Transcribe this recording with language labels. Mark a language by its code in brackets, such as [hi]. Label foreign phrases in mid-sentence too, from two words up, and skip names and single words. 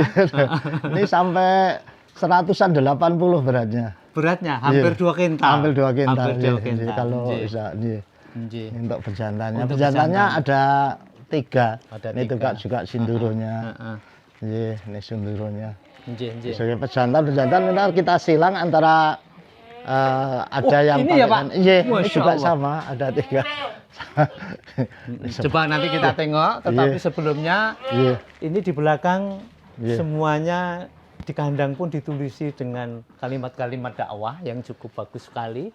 [id] Ini sampai 180 beratnya. Beratnya hampir Iya. 2 kintal. Hampir 2 kintal. Hampir 2 iya, kintal. iya, kalau Nggih. bisa, iya. Nggih. Ini untuk pejantannya. Untuk Pejantannya pejantan. ada 3. Ada Ini 3. juga sindurunya. Heeh. Iya, ini sindurunya. [jv] Nggih, nggih. [id] Sebagai pejantan bentar kita silang antara ada yang ini ya, Pak? Iya, ini Masya juga Allah. sama, ada 3. Coba nanti kita tengok, tetapi Iya. sebelumnya Iya. ini di belakang Iya. semuanya di kandang pun ditulisi dengan kalimat-kalimat dakwah yang cukup bagus sekali.